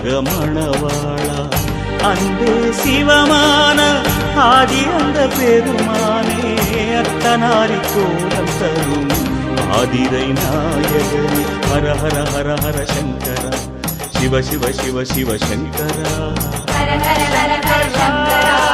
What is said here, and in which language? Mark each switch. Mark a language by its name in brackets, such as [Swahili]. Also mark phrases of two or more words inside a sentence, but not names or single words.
[Tamil] மணவாளா அன்பே சிவமான ஆதி அந்த பெருமானே அத்தனாரி கோலம் தரும் ஆதிரை நாயகனே [Sanskrit] हर हर हर हर शङ्करा शिव शिव शिव शिव शङ्करा हर हर हर हर शङ्करा